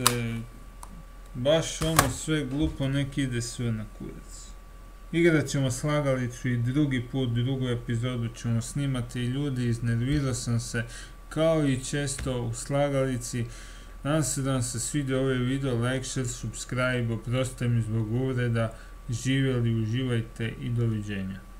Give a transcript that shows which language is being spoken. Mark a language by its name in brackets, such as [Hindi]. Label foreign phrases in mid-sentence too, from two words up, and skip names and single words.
[Croatian] Baš ono sve glupo, nek ide sve na kurac. Igrat ćemo slagalicu i drugi put, drugu epizodu ćemo snimati. Ljudi, iznervirao sam se kao i često u slagalici. Nadam se da vam se svidio ovaj video, [English] like, share, subscribe, [Croatian] oprostite mi zbog uvreda. Živjeli, uživajte i doviđenja.